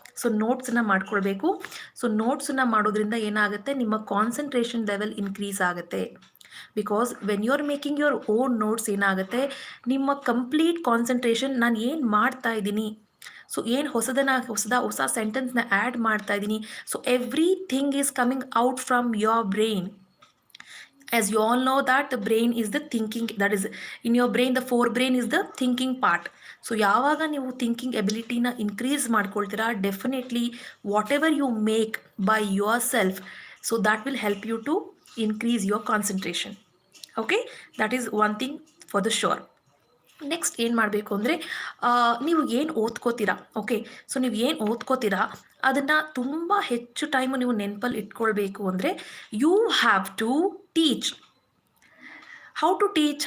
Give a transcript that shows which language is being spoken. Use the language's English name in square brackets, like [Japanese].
[Kannada] So ನೋಟ್ಸನ್ನು ಮಾಡ್ಕೊಳ್ಬೇಕು. So ನೋಟ್ಸನ್ನು ಮಾಡೋದ್ರಿಂದ ಏನಾಗುತ್ತೆ, ನಿಮ್ಮ ಕಾನ್ಸಂಟ್ರೇಷನ್ ಲೆವೆಲ್ ಇನ್ಕ್ರೀಸ್ ಆಗುತ್ತೆ. [English] because when you are making your own notes [Kannada] ಏನಾಗುತ್ತೆ, ನಿಮ್ಮ ಕಂಪ್ಲೀಟ್ ಕಾನ್ಸಂಟ್ರೇಷನ್ ನಾನು ಏನು ಮಾಡ್ತಾ ಇದ್ದೀನಿ, ಸೊ ಏನು ಹೊಸ ಸೆಂಟೆನ್ಸ್ನ ಆ್ಯಡ್ ಮಾಡ್ತಾ ಇದ್ದೀನಿ, [English] So everything is coming out from your brain. As you all know that the brain is the thinking, that is in your brain the forebrain is the thinking part. [Kannada] So ಯಾವಾಗ ನೀವು thinking ಎಬಿಲಿಟಿನ increase ಮಾಡ್ಕೊಳ್ತೀರಾ, [English] Definitely whatever you make by yourself, so that will help you to increase your concentration. [Kannada] Okay, [English] That is one thing for the sure. [Kannada] Next ಏನು ಮಾಡಬೇಕು ಅಂದರೆ, ನೀವು ಏನು ಓದ್ಕೋತೀರಾ, okay, so ನೀವು ಏನು ಓದ್ಕೋತೀರಾ ಅದನ್ನು ತುಂಬ ಹೆಚ್ಚು ಟೈಮು ನೀವು ನೆನಪಲ್ಲಿ ಇಟ್ಕೊಳ್ಬೇಕು ಅಂದರೆ [English] You have to teach. How to teach?